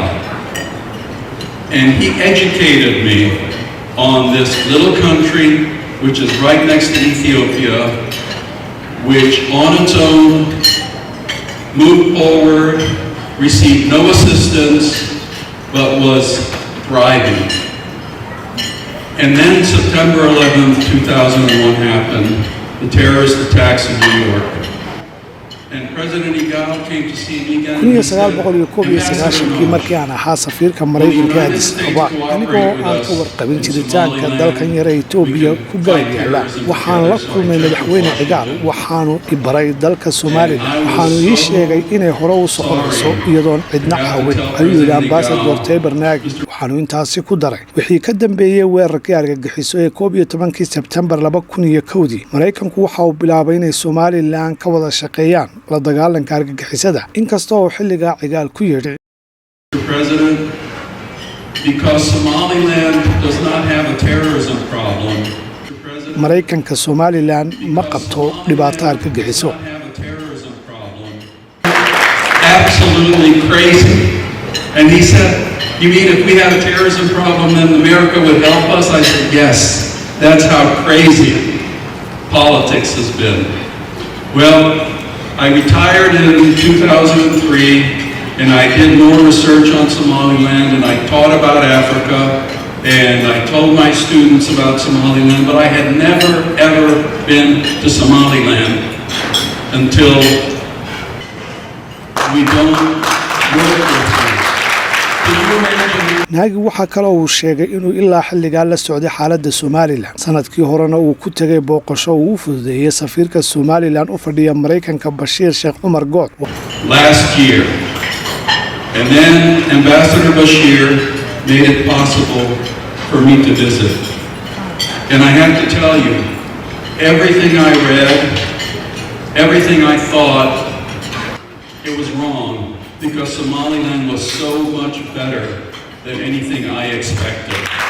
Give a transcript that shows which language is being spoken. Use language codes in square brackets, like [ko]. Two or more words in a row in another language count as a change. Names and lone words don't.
[en] And he educated me on this little country, which is right next to Ethiopia, which on its own moved forward, received no assistance, but was thriving. And then September 11th, 2001 happened, the terrorist attacks in New York. And President Cigaal came to see me again. [so] 1991 markii aan ahaa safiirka Maraykanka Addis Ababa anigoo aan ka warqabin jiritaanka dalkan yar ee Itoobiya ku garab yaala waxaan la kulmay madaxweyne Cigaal waxaanu i baray dalka Somaliland waxaanu ii sheegay inay hore u soconayso iyadoon cidna caawin ayuu yiri ambassador Taybernagi waxaanu intaasi ku daray wixii ka dambeeyay weerarkii argagixiso ee 11 September 2001 Maraykanku waxa uu bilaabay inay Somaliland ka wada shaqeeyaan la dagaalanka argagixisada inkastoo xilliga Cigaal ku yeedhay [en] President, because Somaliland does not have a terrorism problem. [so] Maraykanka Somaliland ma qabto dhibaato argagixiso. [en] Absolutely crazy. And he said, "You mean if we had a terrorism problem, then America would help us?" I said, "Yes. That's how crazy politics has been." Well, I retired in 2003, and I did more research on Somaliland, and I taught about Africa, and I told my students about Somaliland, but I had never, ever been to Somaliland until we don't work with them. Can you imagine? [so] Nagi waxa kale uu sheegay inuu ilaa xilliga la socday xaaladda Somaliland sanadkii horena uu ku tagay booqasho uu fududeeyay safiirka Somaliland u fadhiya Maraykanka Bashir Sheikh Umar Good [en] last year. And then Ambassador Bashir made it possible for me to visit. And I have to tell you, everything I read, everything I thought, it was wrong because Somaliland was so much better than anything I expected.